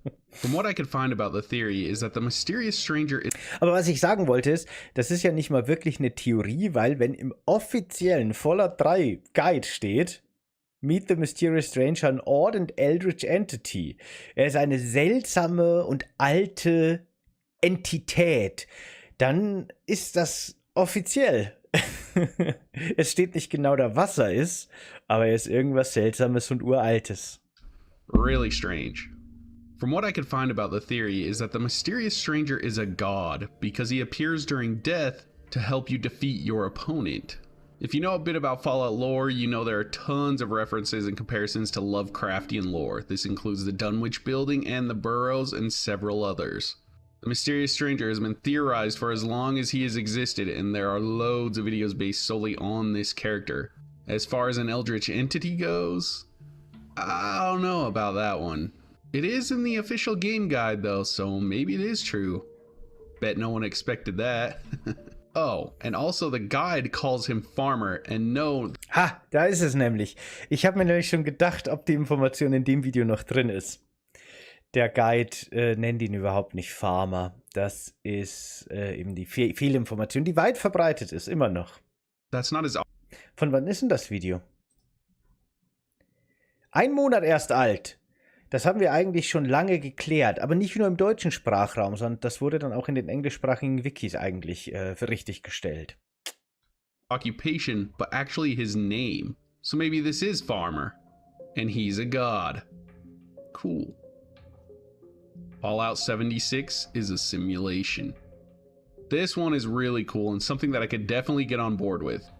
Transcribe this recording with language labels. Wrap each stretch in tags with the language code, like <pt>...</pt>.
<en>From what I could find about the theory is that the mysterious stranger is...</en> <de>Aber was ich sagen wollte ist, das ist ja nicht mal wirklich eine Theorie, weil wenn im offiziellen Fallout 3 Guide steht,</de> <en>Meet the Mysterious Stranger, an odd and eldritch entity.</en> <de>Er ist eine seltsame und alte Entität. Dann ist das offiziell. Es steht nicht genau da, was er ist, aber er ist irgendwas Seltsames und Uraltes.</de> <en>Really strange. From what I could find about the theory is that the mysterious stranger is a god because he appears during death to help you defeat your opponent. If you know a bit about Fallout lore, you know there are tons of references and comparisons to Lovecraftian lore. This includes the Dunwich Building and the Burrows and several others. The mysterious stranger has been theorized for as long as he has existed, and there are loads of videos based solely on this character. As far as an eldritch entity goes, I don't know about that one. It is in the official game guide though, so maybe it is true. Bet no one expected that. Oh, and also the guide calls him Farmer, and no...</en> <de>Ha, da ist es nämlich. Ich habe mir nämlich schon gedacht, ob die Information in dem Video noch drin ist. Der Guide nennt ihn überhaupt nicht Farmer. Das ist eben die Fehlinformation, die weit verbreitet ist, immer noch.</de> <en>That's not his...</en> <de>Von wann ist denn das Video? 1 Monat erst alt. Das haben wir eigentlich schon lange geklärt, aber nicht nur im deutschen Sprachraum, sondern das wurde dann auch in den englischsprachigen Wikis eigentlich für richtig gestellt.</de> <en>Occupation, but actually his name. So maybe this is Farmer, and he's a god. Cool. Fallout 76 is a simulation. This one is really cool and something that I could definitely get on board with.</en>